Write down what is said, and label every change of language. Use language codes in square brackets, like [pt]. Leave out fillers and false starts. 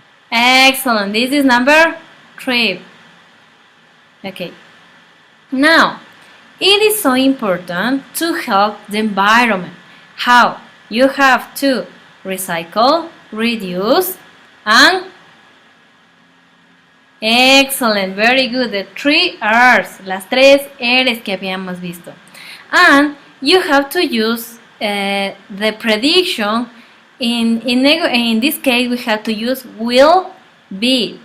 [en] Excellent. This is number 3. Okay. Now, it is so important to help the environment. How? You have to recycle, reduce, and excellent. Very good. The 3 R's. [es] Las 3 R's que habíamos visto. [en] And you have to use the prediction. In this case, we have to use will be.